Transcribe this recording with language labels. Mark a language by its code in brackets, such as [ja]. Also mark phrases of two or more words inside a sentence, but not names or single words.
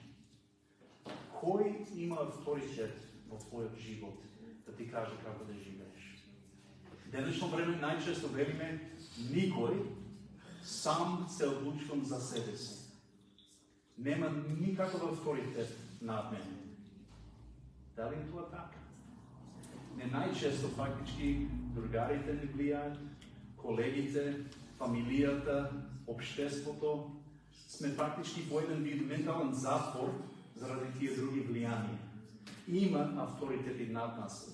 [mk] Кој има авторитет во твојот живот да ти каже како да живееш? Денешно време најчесто велиме никој, сам се одлучувам за себе си. Нема никаков авторитет над мене. Дали е тоа така? [bg] Не най-често фактически другарите ни влияят, колегите, фамилията, обществото. Сме фактически в един вид ментален затвор заради тия други влияния. Има авторитети над нас.